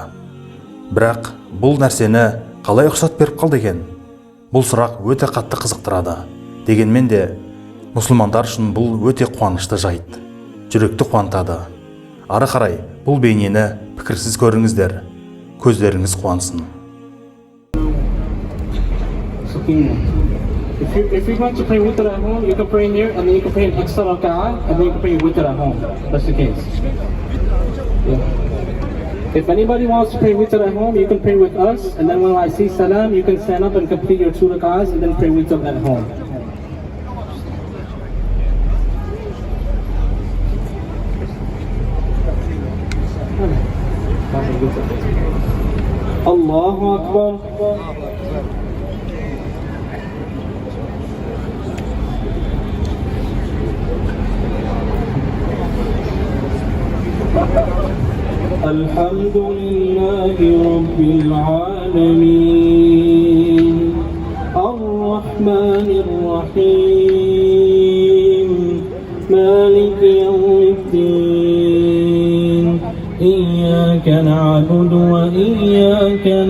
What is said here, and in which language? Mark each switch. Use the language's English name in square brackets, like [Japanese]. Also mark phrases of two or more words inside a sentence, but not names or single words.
[Kazakh] Бірақ бұл нәрсені қалай ұқсат беріп қалды екен? Бұл сұрақ өте қатты қызықтырады. Дегенмен де мұсылмандар үшін бұл өте қуанышты жайт. Жүректі қуантады. Ары қарай бұл бейнені пікірсіз көріңіздер. Көздеріңіз қуансын. [English] If you want to pray witr at home, you can pray here, and then you can pray an extra raka'ah, and then you can pray witr at home. That's the case. Yeah. If anybody wants to pray witr at home, you can pray with us, and then when I say salam, you can stand up and complete your 2 raka'ahs, and then pray witr at home. [Arabic] الله أكبر. الحمد لله رب العالمين الرحمن الرحيم مالك يوم الدين إياك نعبد وإياك